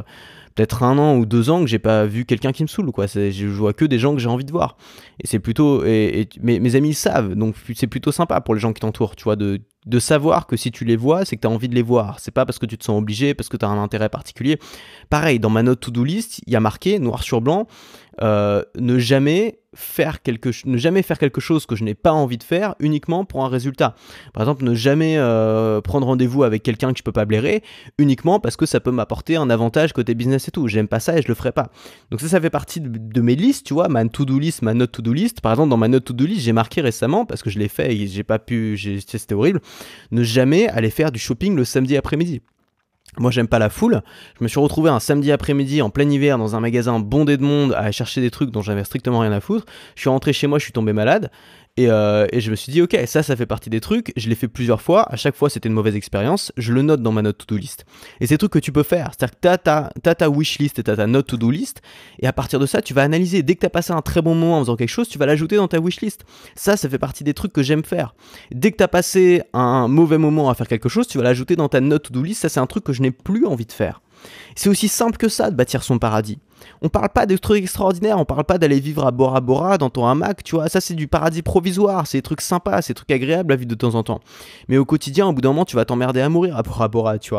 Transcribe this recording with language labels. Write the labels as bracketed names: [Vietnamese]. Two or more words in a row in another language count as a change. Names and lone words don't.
[French] peut-être 1 an ou 2 ans que j'ai pas vu quelqu'un qui me saoule, quoi. Je vois que des gens que j'ai envie de voir. Et c'est plutôt... mes amis le savent, donc c'est plutôt sympa pour les gens qui t'entourent, tu vois, de de savoir que si tu les vois, c'est que tu as envie de les voir. C'est pas parce que tu te sens obligé, parce que tu as un intérêt particulier. Pareil, dans ma [English] note to-do list, [French] il y a marqué, noir sur blanc, ne jamais faire quelque chose que je n'ai pas envie de faire uniquement pour un résultat. Par exemple, ne jamais prendre rendez-vous avec quelqu'un que je peux pas blairer uniquement parce que ça peut m'apporter un avantage côté business et tout. J'aime pas ça et je le ferai pas. Donc ça fait partie de mes listes, tu vois, ma [English] to-do list, [French] ma [English] note to-do list. [French] Par exemple, dans ma [English] note to-do list, [French] j'ai marqué récemment, parce que je l'ai fait et j'ai pas pu, c'était horrible, ne jamais aller faire du shopping le samedi après-midi. Moi, j'aime pas la foule. Je me suis retrouvé un samedi après-midi en plein hiver dans un magasin bondé de monde à chercher des trucs dont j'avais strictement rien à foutre. Je suis rentré chez moi, je suis tombé malade. Et je me suis dit, ok, ça fait partie des trucs. Je l'ai fait plusieurs fois. À chaque fois, c'était une mauvaise expérience. Je le note dans ma [English] note to-do list. [French] Et c'est des trucs que tu peux faire. C'est-à-dire que t'as ta [English] wish list [French] et t'as ta [English] note to-do list. [French] Et à partir de ça, tu vas analyser. Dès que t'as passé un très bon moment en faisant quelque chose, tu vas l'ajouter dans ta [English] wish list. [French] Ça fait partie des trucs que j'aime faire. Dès que t'as passé un mauvais moment à faire quelque chose, tu vas l'ajouter dans ta [English] note to-do list. [French] Ça, c'est un truc que je n'ai plus envie de faire. C'est aussi simple que ça de bâtir son paradis. On parle pas de trucs extraordinaires, on parle pas d'aller vivre à Bora Bora dans ton hamac, tu vois, ça c'est du paradis provisoire, c'est des trucs sympas, c'est des trucs agréables à vivre de temps en temps. Mais au quotidien, au bout d'un moment, tu vas t'emmerder à mourir à Bora Bora, tu vois.